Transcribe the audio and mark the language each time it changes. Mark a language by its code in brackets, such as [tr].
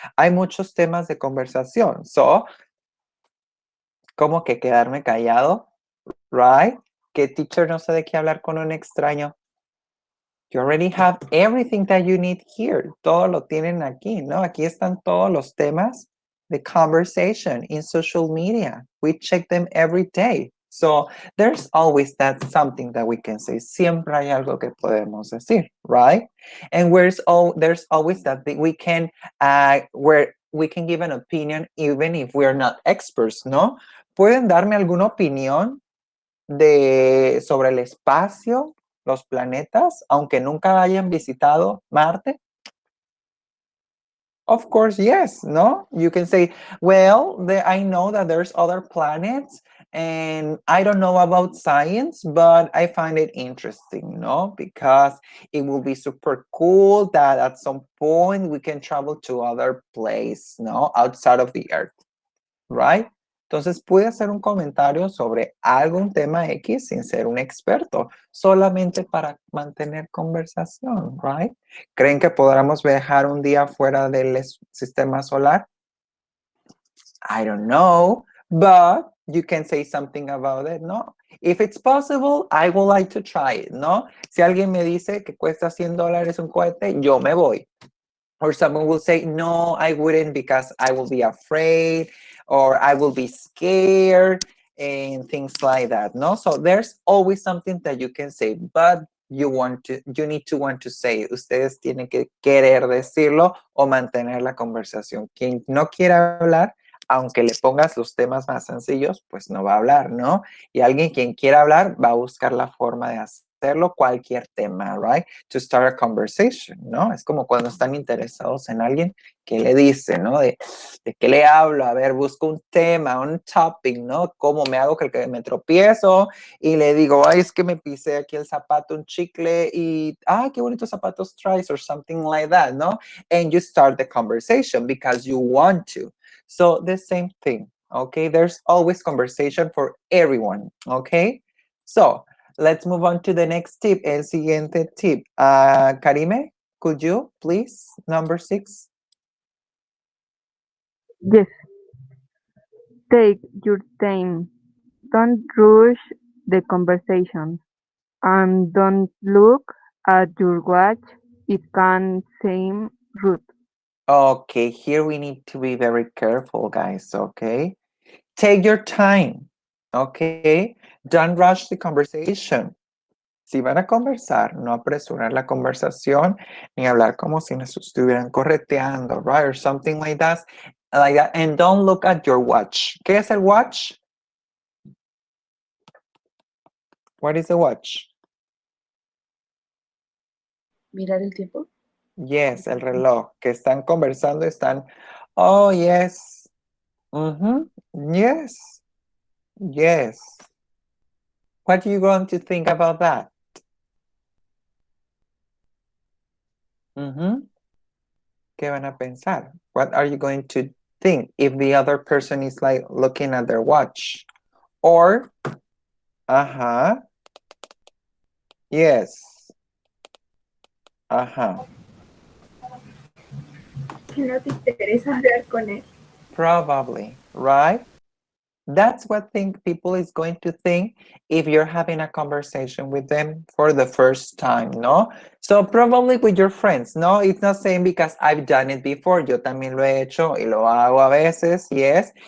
[es] Hay muchos temas de conversación. So, ¿cómo que quedarme callado? Right? Que teacher no sé de qué hablar con un extraño. [en] You already have everything that you need here. [es] Todo lo tienen aquí, ¿no? Aquí están todos los temas de [en] conversation in social media. We check them every day. So there's always that something that we can say. [es] Siempre hay algo que podemos decir, right? [en] And there's always that we can, where we can give an opinion even if we're not experts, ¿no? [es] ¿Pueden darme alguna opinión sobre el espacio, los planetas, aunque nunca hayan visitado Marte? [en] Of course, yes, no? You can say, well, I know that there's other planets and I don't know about science, but I find it interesting, no? Because it will be super cool that at some point we can travel to other place, no? Outside of the Earth, right? [es] Entonces, puede hacer un comentario sobre algún tema X sin ser un experto, solamente para mantener conversación, right? ¿Creen que podamos viajar un día fuera del sistema solar? [en] I don't know, but you can say something about it, ¿no? If it's possible, I would like to try it, ¿no? [es] Si alguien me dice que cuesta $100 un cohete, yo me voy. [en] Or someone will say, no, I wouldn't because I will be afraid or I will be scared and things like that, no? So there's always something that you can say, but you need to want to say. [es] Ustedes tienen que querer decirlo o mantener la conversación. Quien no quiera hablar, aunque le pongas los temas más sencillos, pues no va a hablar, ¿no? Y alguien quien quiera hablar va a buscar la forma de hacerlo, cualquier tema, right? [en] To start a conversation, [es] ¿no? Es como cuando están interesados en alguien que le dice, ¿no? ¿De qué le hablo? A ver, busco un tema, un topic, ¿no? ¿Cómo me hago que me tropiezo? Y le digo, ay, es que me pisé aquí el zapato, un chicle y, ay, qué bonitos zapatos traes [en] or something like that, [es] ¿no? [en] And you start the conversation because you want to. So the same thing, okay? There's always conversation for everyone, okay? So let's move on to the next tip. [es] El siguiente tip. [en] Karime, could you please, number 6? Yes. Take your time. Don't rush the conversation. And don't look at your watch. It can seem rude. Okay, here we need to be very careful, guys, okay? Take your time, okay? Don't rush the conversation. [es] Si van a conversar, no apresurar la conversación ni hablar como si nos estuvieran correteando, right? [en] Or something like that. And don't look at your watch. [es] ¿Qué es el watch? [en] What is the watch? [es] Mirar el tiempo. Yes, el reloj. Que están conversando, están, oh, yes. Yes. Yes. [en] What are you going to think about that? [es] ¿Qué van a pensar? [en] What are you going to think if the other person is like looking at their watch? Or, yes. [es] Que no te interesa hablar con él. [en] Probably, right? That's what people is going to think if you're having a conversation with them for the first time, no? So probably with your friends, no? It's not saying because I've done it before. [es] Yo también lo he hecho y lo hago a veces, yes.